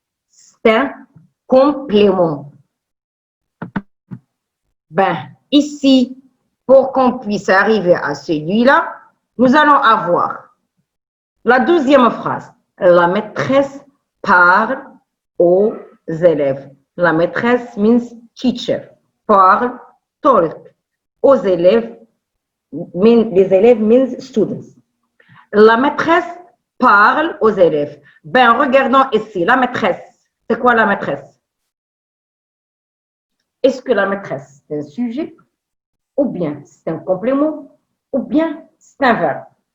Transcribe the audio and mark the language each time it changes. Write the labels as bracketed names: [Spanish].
[French] C'est un complément. Ben, ici, pour qu'on puisse arriver à celui-là, nous allons avoir la deuxième phrase. La maîtresse parle aux élèves. [English] La maîtresse means teacher. Parle, talk. Aux élèves, les élèves means students. [French] La maîtresse parle aux élèves. Ben, regardons ici, la maîtresse. C'est quoi la maîtresse? Est-ce que la maîtresse, c'est un sujet? Ou bien c'est un complément? Ou bien c'est un verbe?